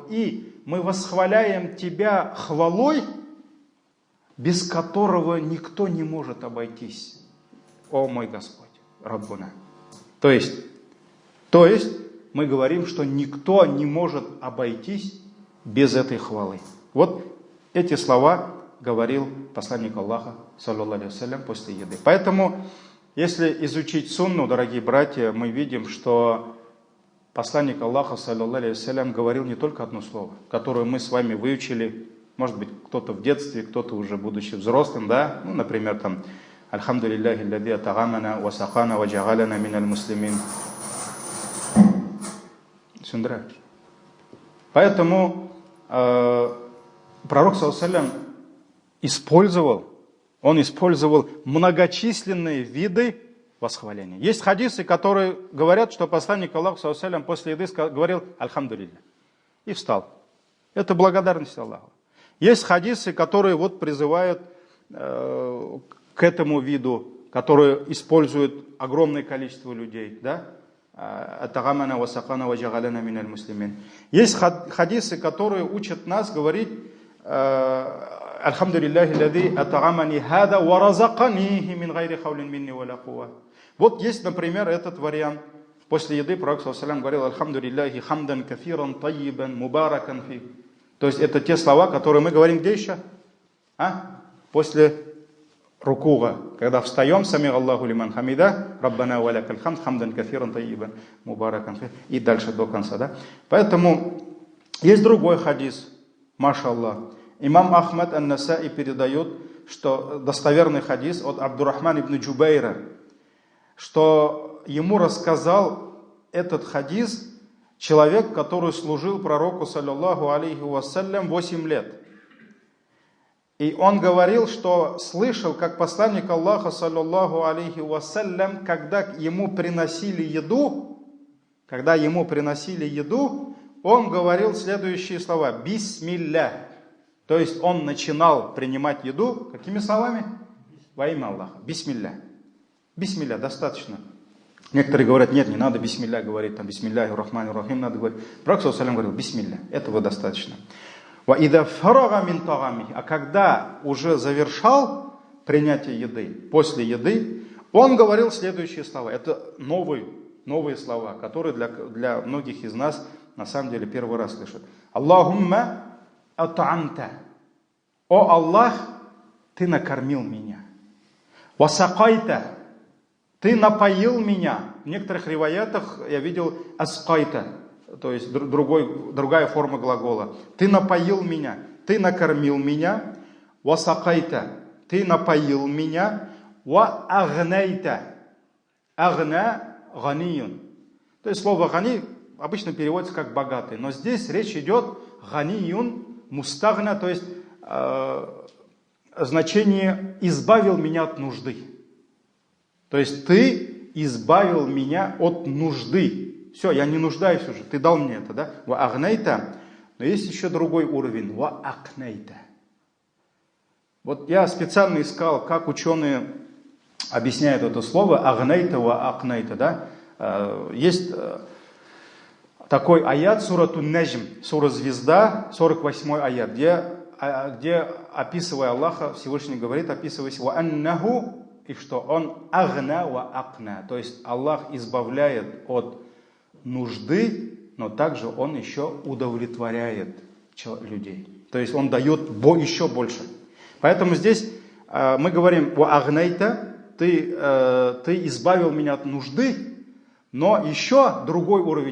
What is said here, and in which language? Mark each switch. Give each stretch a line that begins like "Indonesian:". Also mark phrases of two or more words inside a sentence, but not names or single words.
Russian: И мы восхваляем Тебя хвалой, без которого никто не может обойтись. О мой Господь, Раббуна. То есть мы говорим, что никто не может обойтись без этой хвалы. Вот эти слова говорил посланник Аллаха,
Arabic: صلى الله عليه وسلم,
Russian: после еды. Поэтому, если изучить сунну, дорогие братья, мы видим, что посланник Аллаха,
Arabic: صلى الله عليه وسلم,
Russian: говорил не только одно слово, которое мы с вами выучили, может быть, кто-то в детстве, кто-то уже будучи взрослым, да, ну, например, там,
Arabic: «الحمد لله الذي أطعمنا وسقانا وجعلنا من المسلمين».
Russian: Сюндра. Поэтому пророк,
Arabic: صلى الله عليه وسلم,
Russian: использовал многочисленные виды восхваления. Есть хадисы, которые говорят, что посланник Аллаха,
Arabic: صلى الله عليه وسلم,
Russian: после еды говорил «Альхамдулилля» и встал. Это благодарность Аллаху. Есть хадисы, которые вот призывают к этому виду, которые используют огромное количество людей, да? Есть хадисы, которые учат нас говорить
Arabic: «الحمد لله الذي أطعمني هذا ورزقنيه من غير حول مني ولا قوة».
Russian: Вот есть, например, этот вариант. После еды пророк,
Arabic: صلى الله عليه وسلم,
Russian: говорил
Arabic: «الحمد لله حمدا كثيرا طيبا مباركا فيه».
Russian: То есть это те слова, которые мы говорим где еще? После рукуга, когда встаем,
Arabic: سمع الله لمن حمده ربنا ولك الحمد حمدا كثيرا طيبا مباركا فيه.
Russian: И дальше до конца, да? Поэтому есть другой хадис, машаллах. Имам Ахмад ан-Насаи передает, что достоверный хадис от Абдуррахмана ибн Джубайра, что ему рассказал этот хадис человек, который служил пророку,
Arabic: صلى الله عليه وسلم,
Russian: 8 лет. И он говорил, что слышал, как посланник Аллаха,
Arabic: صلى الله عليه وسلم,
Russian: когда ему приносили еду, он говорил следующие слова: «Бисмилля». То есть он начинал принимать еду какими словами? Во имя Аллаха. Бисмилля. Бисмилля, достаточно. Некоторые говорят, нет, не надо бисмилля говорить, там
Arabic: بسم الله الرحمن الرحيم
Russian: надо говорить. Пророк,
Arabic: صلى الله عليه
Russian: говорил, бисмилля, этого достаточно. А когда уже завершал принятие еды, после еды, он говорил следующие слова. Это новые слова, которые для многих из нас на самом деле первый раз слышат.
Arabic: اللهم أطعمت.
Russian: О Аллах, ты накормил меня. Васакайта. Ты напоил меня. В некоторых риваятах я видел аскайта, то есть другая форма глагола. Ты напоил меня, ты накормил меня. Васакайта. Ты напоил меня.
Arabic: وأغنيت أغنى غني.
Russian: То есть слово гани обычно переводится как богатый. Но здесь речь идет
Arabic: غني مستغن,
Russian: то есть значение «избавил меня от нужды». То есть ты избавил меня от нужды. Все, я не нуждаюсь уже, ты дал мне это, да?
Arabic: وأغنيت.
Russian: Но есть еще другой уровень.
Arabic: وأقنيت.
Russian: Вот я специально искал, как ученые объясняют это слово.
Arabic: أغنيت وأقنيت, да?
Russian: Есть такой аят, сурату Наджм, сура Звезда, 48 аят, где описывая Аллаха, Всевышний говорит,
Arabic: описываясь, وأنه,
Russian: и что он
Arabic: أغنى وأقنى,
Russian: то есть Аллах избавляет от нужды, но также он еще удовлетворяет людей. То есть он дает еще больше. Поэтому здесь мы говорим,
Arabic: وأغنيت,
Russian: ты избавил меня от нужды, но еще другой уровень.